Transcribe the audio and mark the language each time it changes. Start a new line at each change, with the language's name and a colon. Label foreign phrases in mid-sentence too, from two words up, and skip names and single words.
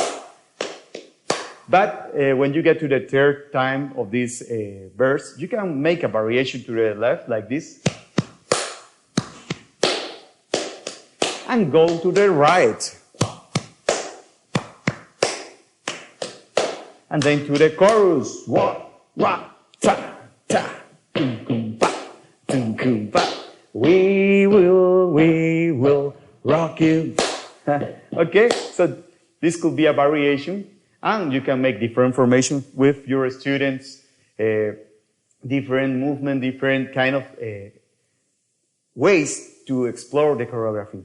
English: But when you get to the third time of this verse, you can make a variation to the left like this. And go to the right. And then to the chorus. Wa, wa, ta, ta, kum, kum, pa, tum, kum, pa. We will rock you. Okay, so this could be a variation, and you can make different formation with your students, different movement, different kind of ways to explore the choreography.